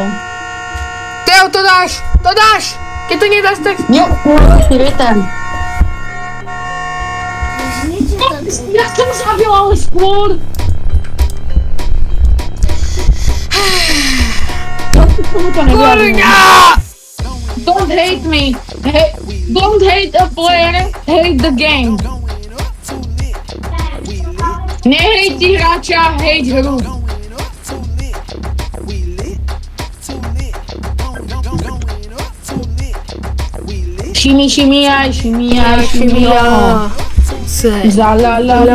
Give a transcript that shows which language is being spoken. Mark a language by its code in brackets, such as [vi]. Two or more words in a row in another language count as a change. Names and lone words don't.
[sk] Teo, to dáš. Keď to nedáš, tak... Jo, retan. Ja som zabil, ale skôr. To neviem. [en] Don't hate me. Don't hate a player, hate the game. [sk] Nehejti hráča, hate hru. Shimmy, za la la la.